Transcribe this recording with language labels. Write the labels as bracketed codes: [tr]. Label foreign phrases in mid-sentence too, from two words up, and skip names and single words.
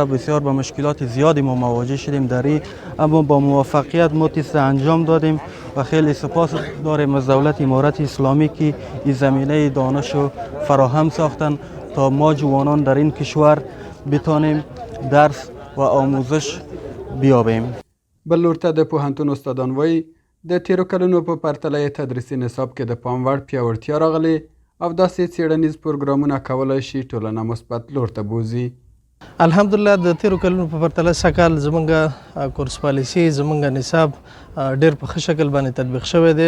[fa] بسیار با مشکلات زیادی ما مواجه شدیم در این اما با موفقیت ما تست انجام دادیم و خیلی سپاس داریم از دولت امارت اسلامی که این زمینه دانش رو فراهم ساختن تا ما جوانان در این کشور بتانیم درس و آموزش بیابیم. [ps] بل لورته د پوهنتون استادان وایي د تیرو کلونو په پرتله تدریسي نصاب کې د پام وړ پیاوړتیا راغلې او داسې څېړنیز پروګرامونه کولی شي ټولنه مثبت لور ته بوځي. الحمدلله د تیرو کلونو په پرتله سږ کال زموږ کورس پالیسي زموږ نصاب ډېر په ښه شکل باندې تطبیق شوی دی.